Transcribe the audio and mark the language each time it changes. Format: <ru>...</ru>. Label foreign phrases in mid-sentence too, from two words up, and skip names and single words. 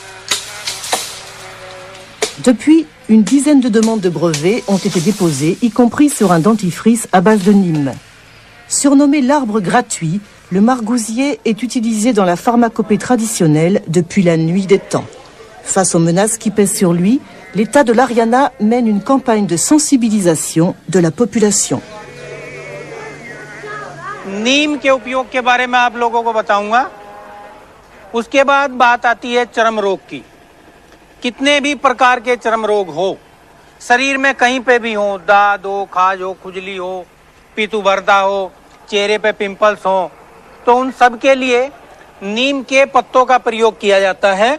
<fr>Depuis, une dizaine de demandes de brevets ont été déposées, y compris sur un dentifrice à base de Neem. Surnommé l'arbre gratuit, le margousier est utilisé dans la pharmacopée traditionnelle depuis la nuit des temps. Face aux menaces qui pèsent sur lui, l'État de l'Haryana mène une campagne de sensibilisation de la population.</fr> <hi>नीम के उपयोग के बारे में आप लोगों को बताऊंगा। उसके बाद बात आती है चर्म रोग की। कितने भी प्रकार के चर्म रोग हो, शरीर में कहीं पे भी हो, दाद हो, खाज हो, खुजली हो, पीतुबरदा हो, चेहरे पे पिंपल्स हो, तो उन सब के लिए नीम के पत्तों का प्रयोग किया जाता है।</hi>